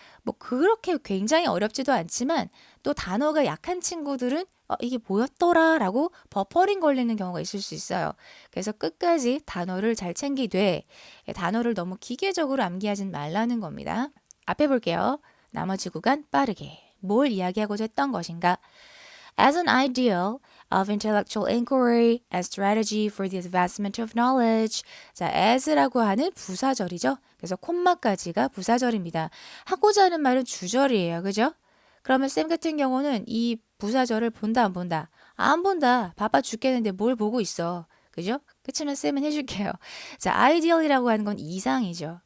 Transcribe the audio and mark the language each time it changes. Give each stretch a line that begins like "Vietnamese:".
Korean: 뭐 그렇게 굉장히 어렵지도 않지만 또 단어가 약한 친구들은 이게 뭐였더라 라고 버퍼링 걸리는 경우가 있을 수 있어요. 그래서 끝까지 단어를 잘 챙기되 단어를 너무 기계적으로 암기하진 말라는 겁니다. 앞에 볼게요. 나머지 구간 빠르게. 뭘 이야기하고자 했던 것인가?
English: As an ideal of intellectual inquiry and strategy for the advancement of knowledge.
Korean: 자, as라고 하는 부사절이죠. 그래서 콤마까지가 부사절입니다. 하고자 하는 말은 주절이에요. 그죠? 그러면 쌤 같은 경우는 이 부사절을 본다 안 본다? 안 본다. 바빠 죽겠는데 뭘 보고 있어. 그죠? 그치만 쌤은 해줄게요. 자, ideal이라고 하는 건 이상이죠.